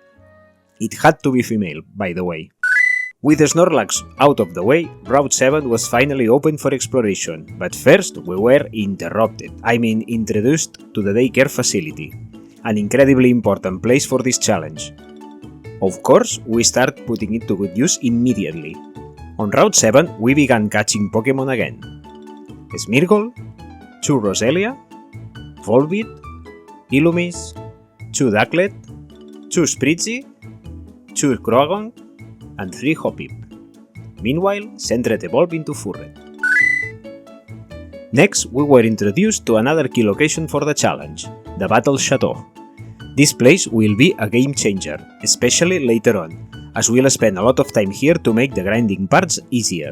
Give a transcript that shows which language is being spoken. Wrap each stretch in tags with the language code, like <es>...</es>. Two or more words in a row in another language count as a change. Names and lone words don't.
<en>It had to be female, by the way. With the Snorlax out of the way, Route 7 was finally open for exploration, but first we were introduced to the daycare facility, an incredibly important place for this challenge. Of course, we start putting it to good use immediately. On Route 7, we began catching Pokémon again. Smeargle, Chu Roselia, Volbeat, Illumise, Chu Ducklet, Chu Spritzy, Chu Croagong, and 3 Hoppip. Meanwhile, Sentret evolved into Furret. Next, we were introduced to another key location for the challenge, the Battle Chateau. This place will be a game changer, especially later on, as we'll spend a lot of time here to make the grinding parts easier.</en>